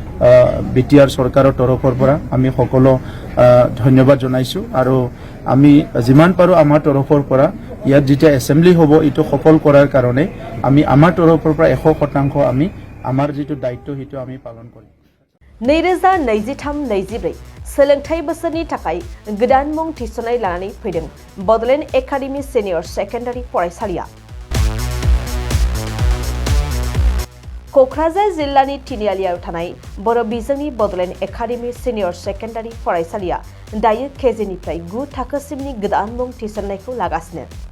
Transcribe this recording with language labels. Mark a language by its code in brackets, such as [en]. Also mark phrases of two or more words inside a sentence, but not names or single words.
[as] বিটিআৰ চৰকাৰৰ তৰফৰ পৰা আমি সকলো ধন্যবাদ জনাইছো আৰু আমি যিমান পাৰো আমাৰ তৰফৰ পৰা ইয়াত যেতিয়া এসেম্বলি হ'ব ইটো সফল কৰাৰ কাৰণে আমি আমাৰ তৰফৰ পৰা 100% আমি আমাৰ যেটো দায়িত্ব হিটো আমি পালন কৰিম [brx] 2023-24 सोलोंथाइ बोसोरनि थाखाय गोदान मुं थिसननाय लानानै फैदों बड'लेण्ड एकाडेमि सिनियर सेकेन्डारि फरायसालिया क'क्राझार जिल्लानि तिनिआलियाव थानाय बर' बिजोंनि बड'लेण्ड एकाडेमि सिनियर सेकेन्डारि फरायसालिया दायो केजिनिफ्राय 9 थाखोसिमनि गोदान मुं थिसननायखौ लागासिनो